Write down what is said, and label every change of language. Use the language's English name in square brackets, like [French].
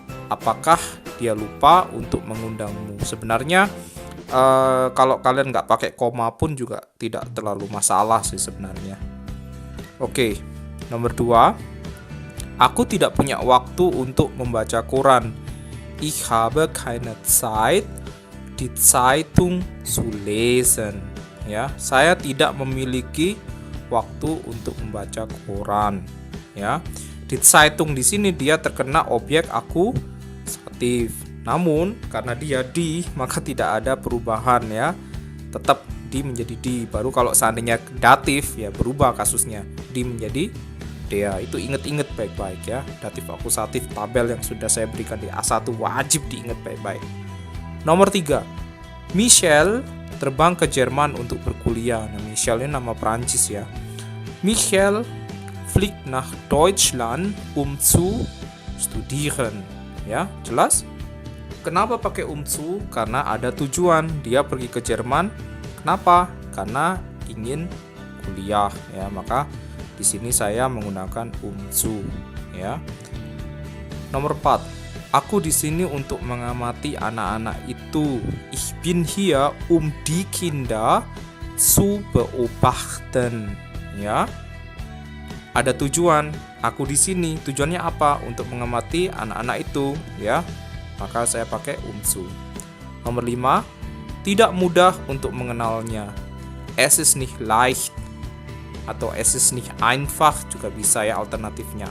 [Indonesian] Apakah dia lupa untuk mengundangmu? Sebenarnya kalau kalian nggak pakai koma pun juga tidak terlalu masalah sih sebenarnya. Oke, nomor 2. Aku tidak punya waktu untuk membaca koran. [German] Ich habe keine Zeit, die Zeitung zu lesen. [Indonesian] Ya, saya tidak memiliki waktu untuk membaca koran. Ya, die Zeitung di sini dia terkena objek akusatif. Namun karena dia di, maka tidak ada perubahan ya. Tetap di menjadi di. Baru kalau seandainya datif ya berubah kasusnya. Di menjadi dia. Itu inget-inget baik-baik ya. Datif akusatif tabel yang sudah saya berikan di A1 wajib diingat baik-baik. Nomor 3. Michel terbang ke Jerman untuk berkuliah. Nah, Michel ini nama Prancis ya. [German] Michel fliegt nach Deutschland zu studieren. [Indonesian] Ya, jelas? Kenapa pakai zu? Karena ada tujuan. Dia pergi ke Jerman. Kenapa? Karena ingin kuliah ya. Maka di sini saya menggunakan zu ya. Nomor 4. Aku di sini untuk mengamati anak-anak itu. [German] Ich bin hier die Kinder zu beobachten. [Indonesian] Ya. Ada tujuan. Aku di sini. Tujuannya apa? Untuk mengamati anak-anak itu, ya. Maka saya pakai zu. Nomor 5. Tidak mudah untuk mengenalnya. [German] Es ist nicht leicht. [Indonesian] Atau [German] es ist nicht einfach [Indonesian] juga bisa ya alternatifnya.